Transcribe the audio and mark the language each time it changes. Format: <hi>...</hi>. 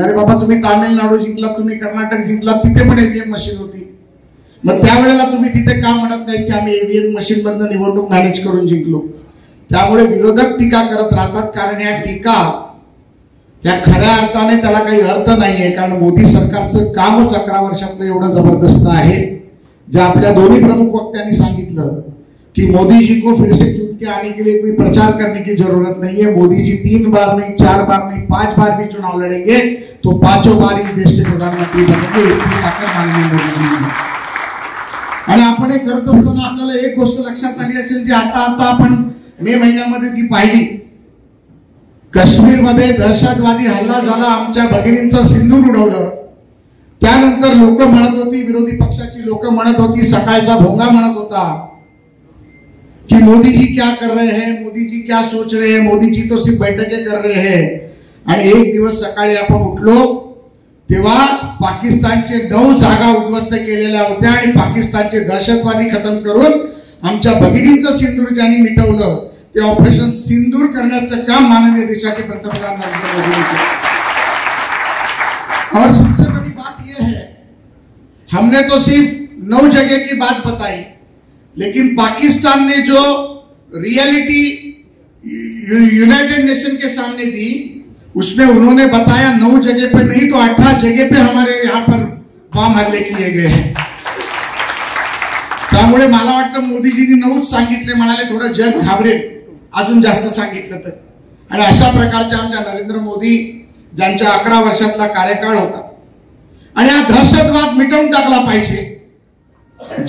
<mr>अरे बाबा, तुम्ही तामिळनाडू जिंकलात, तुम्ही कर्नाटक जिंकलात, तिथे पण ईव्हीएम मशीन होती, मग त्यावेळेला तुम्ही तिथे का म्हणत नाही की आम्ही ईव्हीएम मशीन मधून निवडणूक मॅनेज करून जिंकलो? त्यामुळे विरोधक टीका करत राहतात, कारण या टीका या खऱ्या अर्थाने त्याला काही अर्थ नाहीये, कारण मोदी सरकारचं कामच 11 वर्षातलं एवढं जबरदस्त आहे। जे आपल्या दोन्ही प्रमुख वक्त्यांनी सांगितलं कि</mr> <hi>मोदी जी को फिर से चुन के आने के लिए कोई प्रचार करने की जरूरत नहीं है। मोदी जी 3 बार नहीं, 4 बार नहीं, 5 बार भी चुनाव लड़ेंगे तो 5 बार इस देश के प्रधानमंत्री बनेंगे, इतनी ताकद माननीय मोदी जी ने।</hi> <mr>आणि आपण हे करत असताना आपल्याला एक गोष्ट लक्षात आली असेल जी आता आपण मे महिन्यामध्ये जी पाहिली, काश्मीरमध्ये दहशतवादी हल्ला झाला, आमच्या भगिनींचा सिंदूर उडवलं, त्यानंतर लोक म्हणत होती, विरोधी पक्षाची लोक म्हणत होती, सकाळचा भोंगा म्हणत होता कि</mr> <hi>मोदी जी क्या कर रहे हैं, मोदी जी क्या सोच रहे हैं, मोदी जी तो सिर्फ बैठकें कर रहे हैं।</hi> <mr>आणि एक दिवस सकाळी आपण उठलो तेव्हा पाकिस्तानचे 9 जागा उद्ध्वस्त केलेल्या होत्या आणि पाकिस्तानचे दहशतवादी खतम करून आमच्या भगिनींचं सिंदूर ज्यांनी मिटवलं ते ऑपरेशन सिंदूर करण्याचं काम माननीय देशाचे पंतप्रधान नरेंद्र मोदी</mr> <hi>ने किया। और सबसे बड़ी बात यह है, हमने तो सिर्फ 9 जगह की बात बताई, लेकिन पाकिस्तान ने जो रियलिटी यूनाइटेड नेशन के सामने दी उसमें उन्होंने बताया 9 जगह पे नहीं तो 18 जगह पे हमारे यहाँ पर बम हल्ले किए गए हैं।</hi> <mr>त्यामुळे मला वाटतं मोदीजींनी 9च सांगितले, म्हणाले थोडं जग घाबरेल अजून जास्त सांगितलं तर। आणि अशा प्रकारच्या आमच्या नरेंद्र मोदी ज्यांच्या 11 वर्षातला कार्यकाळ होता आणि हा दहशतवाद मिटवून टाकला पाहिजे।</mr>